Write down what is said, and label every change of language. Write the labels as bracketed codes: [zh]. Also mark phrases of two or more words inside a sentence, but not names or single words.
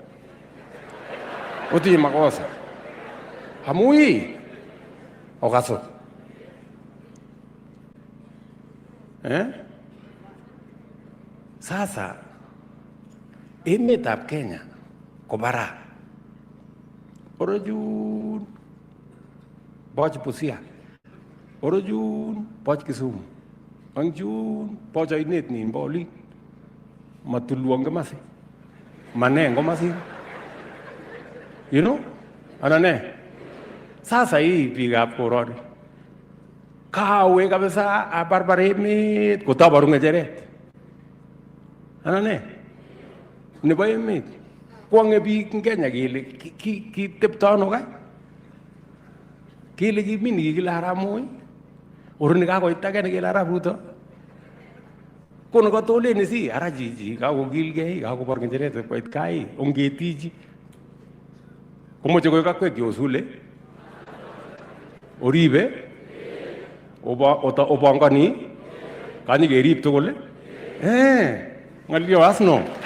[kln] amu ii okaso sasa emetab Kenya ko barak orojun boch Busia orojun boch Kisumu angjun boch ainet nin boli matulwang masi manengo masi anane [sw] sasa hii [kln] biikab koroni kawe kabisa abarbar emet kotabaru ngecheret anane nebo emet kwange biik ing Kenya kele kitepto ano kai kele kimi nikikile Arap Moi oroni kakoit age nekele Arap Ruto kono katoleni si ara chichi kakokilgei kakobar ngecheret koit kai ongetiji komoche koik akwek yosule oribe obangani kanyi kerib tugul ngalyo asno